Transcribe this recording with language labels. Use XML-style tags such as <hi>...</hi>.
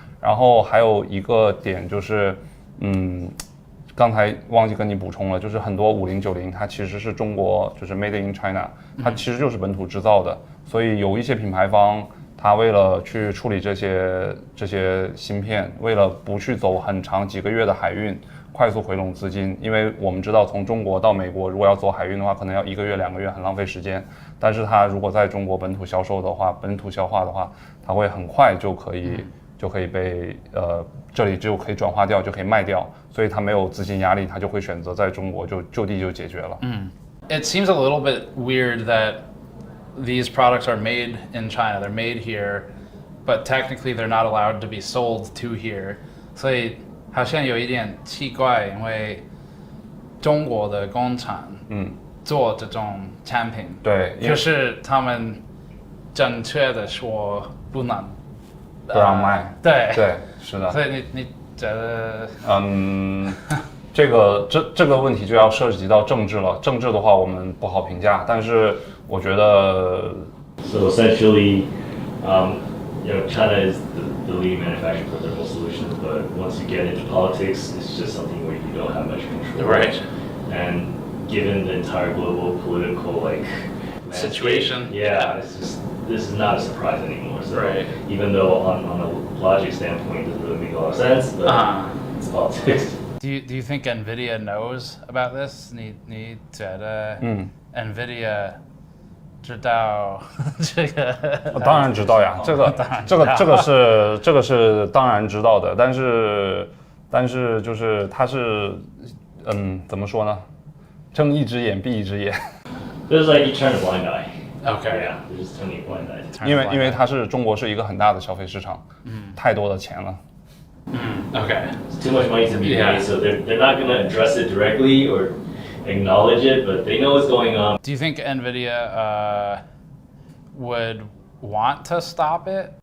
<zh>然后还有一个点就是，刚才忘记跟你补充了，就是很多5090它其实是中国就是</zh> <en>Made in China，</en> <zh>它其实就是本土制造的，所以有一些品牌方它为了去处理这些芯片，为了不去走很长几个月的海运，快速回笼资金，因为我们知道从中国到美国如果要走海运的话，可能要1个月2个月，很浪费时间。但是它如果在中国本土销售的话，本土消化的话，它会很快就可以被这里就可以转化掉，就可以卖掉，所以它没有资金压力，它就会选择在中国就地就解决了。</zh> <en>It seems a little bit weird that these products are made in China. They're made here, but technically they're not allowed to be sold to here.</en> <zh>所以好像有一点奇怪，因为中国的工厂做这种产品，对，可是他们正确的说不让卖。对，是的。所以你觉得？这个问题就要涉及到政治了。政治的话，我们不好评价，但是我觉得。</zh> <en>So essentially, China is the leading manufacturer for thermal solutions, but once you get into politics, it's just something where you don't have much control. Right. And given the entire global political situation, this is not a surprise anymore. So right. Even though on a logic standpoint, it doesn't really make a lot of sense, but it's politics. Do you think NVIDIA knows about this?</en> <zh>你觉得NVIDIA 知道这个？当然知道呀，这个是当然知道的，但是就是它是怎么说呢？睁一只眼闭一只眼。</zh> <en>It's like you turn a blind eye. Okay. Yeah, you're just turning a blind eye.</en> <zh>因为中国是一个很大的消费市场，太多的钱了。</zh> <en>Okay. It's too much money to be made, so they're not going to address it directly or acknowledge it, but they know what's going on. Do you think NVIDIA would want to stop it?</en>